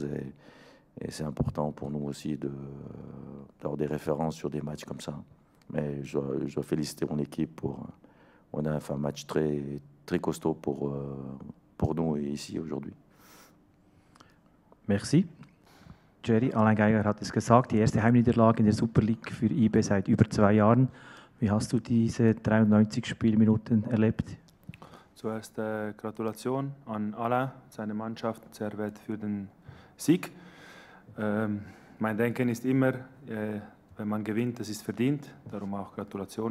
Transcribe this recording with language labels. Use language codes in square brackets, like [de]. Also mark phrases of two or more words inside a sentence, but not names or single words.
[fr] Et c'est important pour nous aussi d'avoir des références sur des matchs comme ça. Mais je dois féliciter mon équipe on a fait un match très, très costaud pour nous ici aujourd'hui. Merci. [de] Jerry, Alain Geiger hat es gesagt, die erste Heimniederlage in der Super League für IB seit über 2 Jahren. Wie hast du diese 93 Spielminuten erlebt? Zuerst Gratulation an Alain, seine Mannschaft, Servet für den Sieg. Mein Denken ist immer, wenn man gewinnt, das ist verdient, darum auch Gratulation.